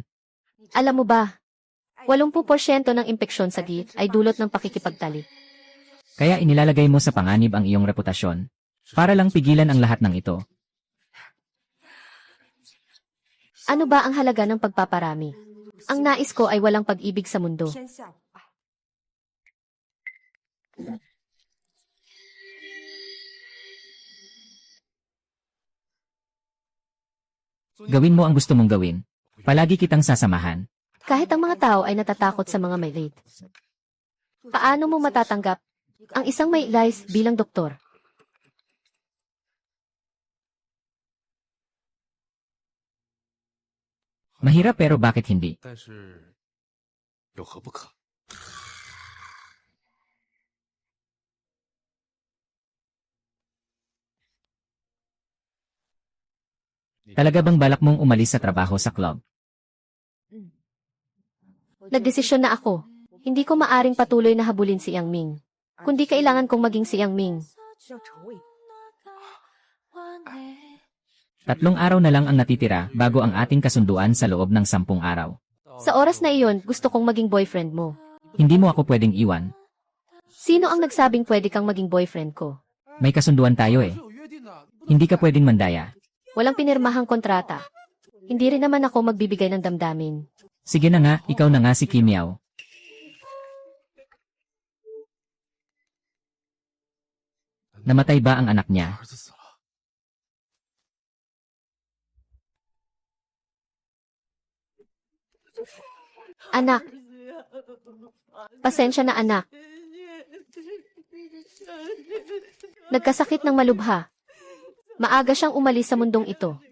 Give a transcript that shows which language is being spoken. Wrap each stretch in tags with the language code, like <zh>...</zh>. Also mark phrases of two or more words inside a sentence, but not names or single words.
<tl>alam mo ba, 80% ng impeksyon sa git ay dulot ng pakikipagtalik. Kaya inilalagay mo sa panganib ang iyong reputasyon. Para lang pigilan ang lahat ng ito. Ano ba ang halaga ng pagpaparami? Ang nais ko ay walang pag-ibig sa mundo.</tl> <zh>天下无爱。</zh> <tl>Gawin mo ang gusto mong gawin. Palagi kitang sasamahan. Kahit ang mga tao ay natatakot sa mga may late. Paano mo matatanggap ang isang may lies bilang doktor? Mahirap pero bakit hindi?</tl> <zh>但是有何不可？</zh> <tl>Talaga bang balak mong umalis sa trabaho sa club? Nagdesisyon na ako. Hindi ko maaring patuloy na habulin si Yang Ming. Kundi kailangan kong maging si Yang Ming.</tl> <zh>要成为</zh> <tl>3 araw na lang ang natitira bago ang ating kasunduan sa loob ng 10 araw. Sa oras na iyon, gusto kong maging boyfriend mo. Hindi mo ako pwedeng iwan. Sino ang nagsabing pwede kang maging boyfriend ko? May kasunduan tayo eh.</tl> <zh>有约定的，</zh> <tl>Hindi ka pwedeng mandaya. Walang pinirmahang kontrata. Hindi rin naman ako magbibigay ng damdamin. Sige na nga, ikaw na nga si Kim Yao. Namatay ba ang anak niya?</tl> <zh>儿子死了。</zh> <tl>Anak. Pasensya na anak. Nagkasakit ng malubha. Maaga siyang umalis sa mundong ito.</tl>